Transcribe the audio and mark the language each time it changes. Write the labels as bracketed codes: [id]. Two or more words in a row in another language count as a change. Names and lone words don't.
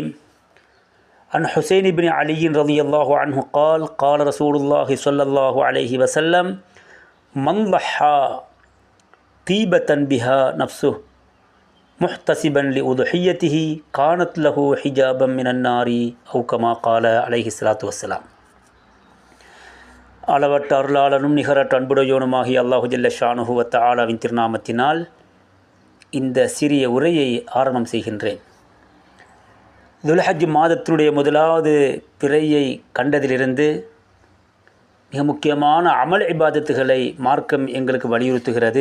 [ar] عن حسين بن علي رضي الله عنه قال: قال رسول الله صلى الله عليه وسلم: من ضحى طيبة بها نفسه محتسبا لأضحيته كانت له حجابا من النار، أو كما قال عليه الصلاة والسلام. [ta] அளவற்ற அருளாளனும் நிகரற்ற அன்புடையோனுமாகிய அல்லாஹு [ar] جل شأنه [ta] வ தஆலாவின் திருநாமத்தினால் இந்த சிறிய உரையை ஆரம்பம் செய்கின்றேன். துல்ஹஜ் மாதத்தினுடைய முதலாவது பிறையை கண்டதிலிருந்து மிக முக்கியமான அமல் இபாதத்துகளை மார்க்கம் எங்களுக்கு வலியுறுத்துகிறது.